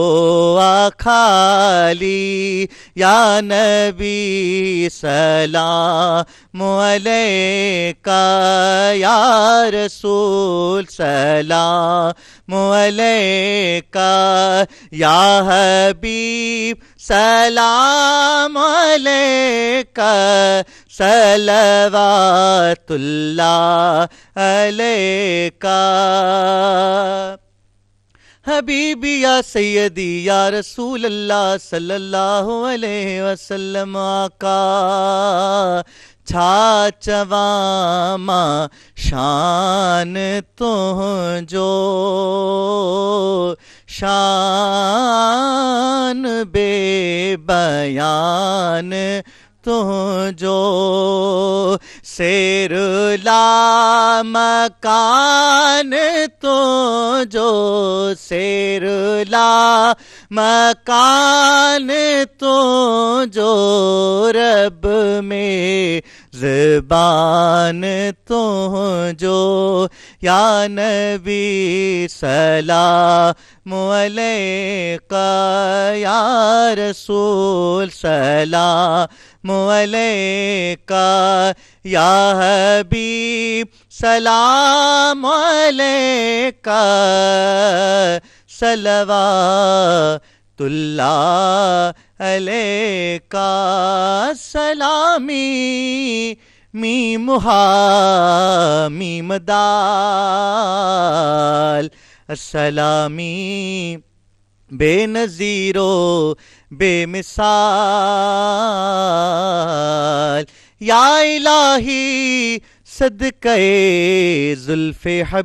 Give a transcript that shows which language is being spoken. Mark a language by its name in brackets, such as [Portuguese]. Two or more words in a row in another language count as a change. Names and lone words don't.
[Arabic] آخالي، يا نبي سلام عليك، يا رسول سلام عليك، يا حبيب سلام عليك، صلوات الله عليك. حبيبي يا سيدي يا رسول الله صلى الله عليه وسلم [Sindhi] आका, छा चवां मां शान तुंहिंजो, शान बेबयान तुंहिंजो, सेरुला मकान तुंहिंजो, सेरुला मकान तुंहिंजो, रब में ज़बान तुंहिंजो, [Arabic] يا نبي سلام عليك، يا رسول سلام عليك، يا حبيب سلام عليك، صلوات الله عليك. [Sindhi] सलामी मीम हा मीम दाल, सलामी बेनज़ीरो बेमिसाल, [Arabic] يا إلهي [Sindhi] सदक़े ज़ुल्फ़े